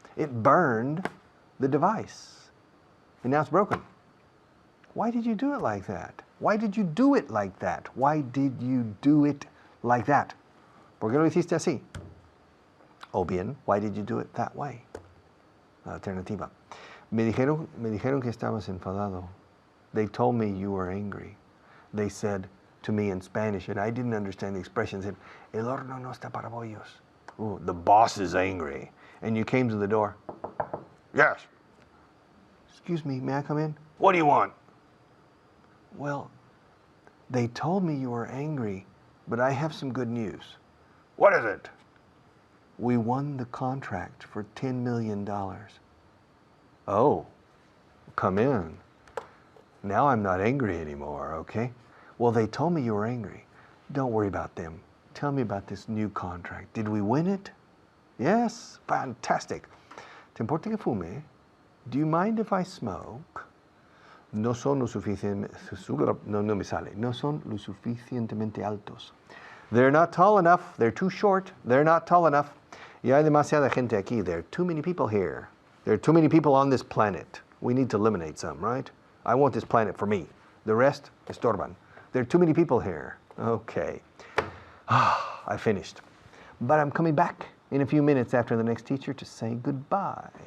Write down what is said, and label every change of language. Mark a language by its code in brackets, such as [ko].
[en] It burned the device. And now it's broken. Why did you do it like that? Why did you do it like that? Why did you do it like that? [es] ¿Por qué lo hiciste así? O bien, [en] why did you do it that way? [es] La alternativa. Me dijeron que estabas enfadado. [en] They told me you were angry. They said to me in Spanish, and I didn't understand the expression, said, [es] El horno no está para bollos. [en] Ooh, the boss is angry. And you came to the door. Yes. Excuse me, may I come in? What do you want? Well, they told me you were angry, but I have some good news. What is it? We won the contract for $10 million. Oh, come in. Now I'm not angry anymore, okay? Well, they told me you were angry. Don't worry about them. Tell me about this new contract. Did we win it? Yes? Fantastic. [es] ¿Te importa que fume? [en] Do you mind if I smoke? [es] No son lo no me sale. No son lo suficientemente altos. [en] They're not tall enough. They're too short. They're not tall enough. [es] Y hay demasiada gente aquí. [en] There are too many people here. There are too many people on this planet. We need to eliminate some, right? I want this planet for me. The rest, [es] estorban. [en] There are too many people here. Okay. I finished. But I'm coming back in a few minutes after the next teacher to say goodbye.